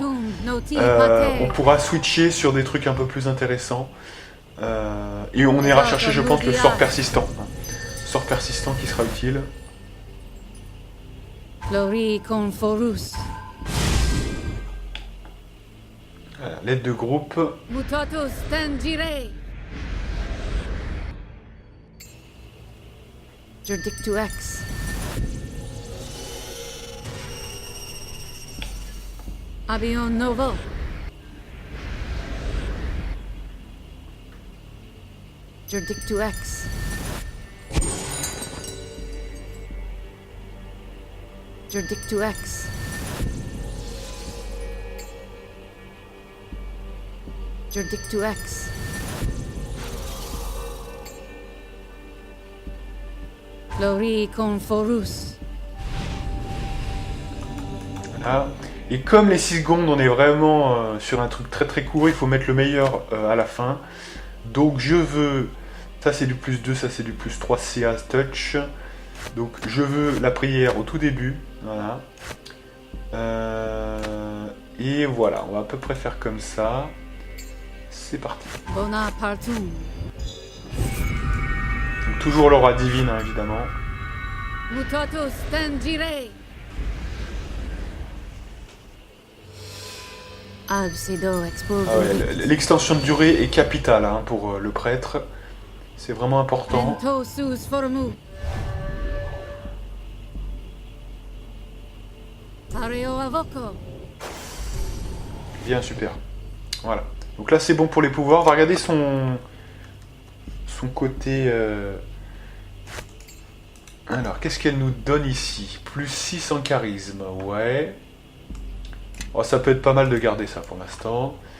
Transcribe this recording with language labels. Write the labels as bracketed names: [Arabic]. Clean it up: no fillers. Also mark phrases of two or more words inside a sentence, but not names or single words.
[French] On pourra switcher sur des trucs un peu plus intéressants. Et on ira chercher, je pense, le sort persistant. Hein. Sort persistant qui sera utile. Voilà, l'aide de groupe. Mutatus tangere. Jurdictuax. Abion novo. Jurdictuax. Jurdictuax. Jurdictuax. Lori conforus. Voilà. Et comme les 6 secondes, on est vraiment sur un truc très court, il faut mettre le meilleur à la fin. Donc je veux... Ça c'est du plus 2, ça c'est du plus 3 CA touch. Donc je veux la prière au tout début. Voilà. Et voilà, on va à peu près faire comme ça. C'est parti. Bonapartum. Donc toujours l'aura divine, hein, évidemment. Mutatus tangere. Absido expulsum. Ah ouais, l'extension de durée est capitale, hein, pour le prêtre. C'est vraiment important. Pentosus formu. Tareo avoco. Bien, super. Voilà. Donc là, c'est bon pour les pouvoirs. On va regarder son côté... Alors, qu'est-ce qu'elle nous donne ici? Plus 6 en charisme. Ouais. Oh, ça peut être pas mal de garder ça pour l'instant.